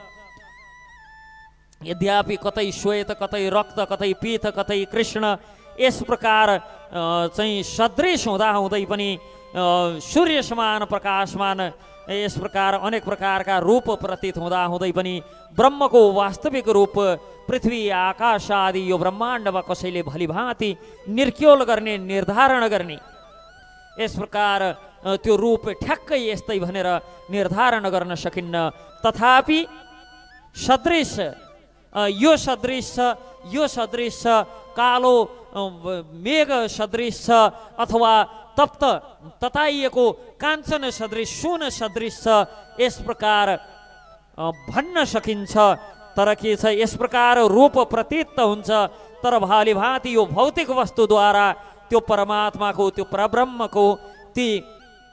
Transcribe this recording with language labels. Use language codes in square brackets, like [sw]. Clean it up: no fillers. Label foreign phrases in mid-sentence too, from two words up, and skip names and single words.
[ne] यद्यपि कतै श्वेत कतै रक्त कतै पीत कतै कृष्ण यस प्रकार चाहिँ सदृश हुँदा हुँदै पनि सूर्य समान प्रकाशमान यस प्रकार अनेक प्रकारका रूप प्रतीत हुँदा हुँदै पनि ब्रह्मको वास्तविक रूप पृथ्वी आकाश आदि यो ब्रह्माण्डमा कसैले भलिभाँति निर्क्योल गर्ने निर्धारण गर्ने यस प्रकार त्यो रूप ठ्याक्कै यस्तै भनेर निर्धारण गर्न सकिन्न। तथापि सदृश यो सदृश कालो मेघ सदृश छ अथवा तप्त तताइएको काञ्चन सदृश सुन सदृश छ यस प्रकार भन्न सकिन्छ। तर के छ यस प्रकार रूप प्रतीत हुन्छ, तर भालीभाँति यो भौतिक वस्तुद्वारा त्यो परमात्माको त्यो परब्रह्मको ती